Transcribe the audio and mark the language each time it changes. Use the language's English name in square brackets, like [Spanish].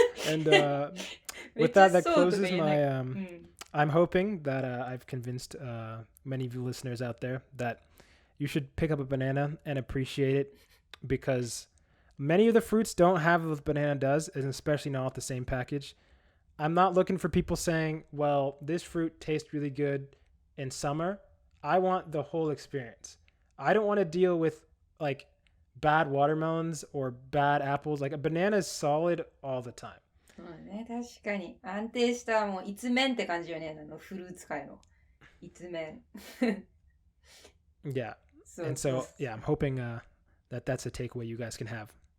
[English] And with that closes my I'm hoping that I've convinced many of you listeners out there that you should pick up a banana and appreciate it, because many of the fruits don't have what banana does, and especially not with the same package. I'm not looking for people saying, well, this fruit tastes really good in summer. I want the whole experience. I don't want to deal with like bad watermelons or bad apples. Like a banana is solid all the time. [Japanese] ね、確かに安定したもう一面って感じよね、フルーツ界の一面。 [English] Yeah. And so, yeah, I'm hoping that that's a takeaway you guys can have.